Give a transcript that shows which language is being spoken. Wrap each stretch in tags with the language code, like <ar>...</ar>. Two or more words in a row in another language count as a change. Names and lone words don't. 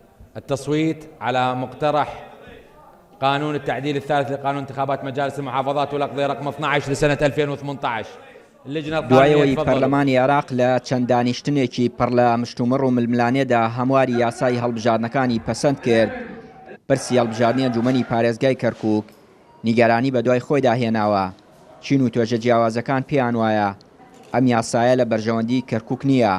<ar>التصويت على مقترح قانون التعديل الثالث لقانون انتخابات مجالس المحافظات والأقضية رقم 12 لسنة 2018. اللجنة القانونية</ar> <ckb>دوایەوەی پەرلەمانی عێراق لە چەند دانیشتنێکی پڕ لە مشتومڕ و ململانێدا هەمواری یاسای هەڵبژاردنەکانی پەسەند کرد، پرسی هەڵبژاردننی ئەنجومەنی پارێزگای کەرکووک نیگەرانی بە دوای خۆیدا هێناوە. چین و توێژە جیاوازەکان پێیان وایە ئەم یاسایە لە بەرژەوەندی کەرکووک نییە.</ckb>